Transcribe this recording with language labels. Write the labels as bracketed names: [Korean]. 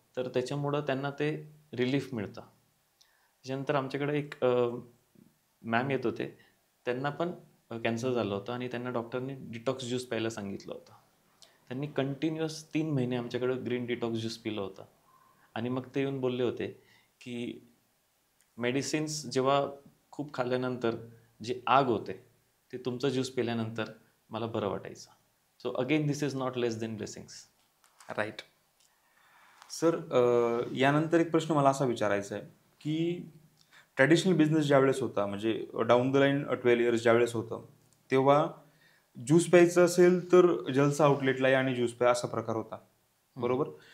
[Marathi] तर त्याच्यामुळं त्यांना ते रिलीफ मिळतं. त्याच्यानंतर आमच्याकडे एक मॅम येत होते, त्यांना पण कॅन्सर झालं होतं आणि त्यांना डॉक्टरनी डिटॉक्स ज्यूस प्यायला सांगितलं होतं. त्यांनी कंटिन्युअस 3 महिने आमच्याकडं ग्रीन डिटॉक्स ज्यूस पिलं होतं आणि मग ते येऊन बोलले होते की मेडिसिन्स जेव्हा खूप खाल्ल्यानंतर जी आग होते ते तुमचं ज्यूस पिल्यानंतर मला बरं वाटायचं. [English] So again this is not less than blessings. Right. [Marathi] Sir, यानंतर एक प्रश्न मला असा विचारायचा आहे की ट्रॅडिशनल बिझनेस ज्यावेळेस होता, म्हणजे डाऊन द लाईन 12 इयर्स ज्यावेळेस होतं, तेव्हा ज्यूस प्यायचं असेल तर जलसा आउटलेटला या आणि ज्यूस प्या असा प्रकार होता, बरोबर.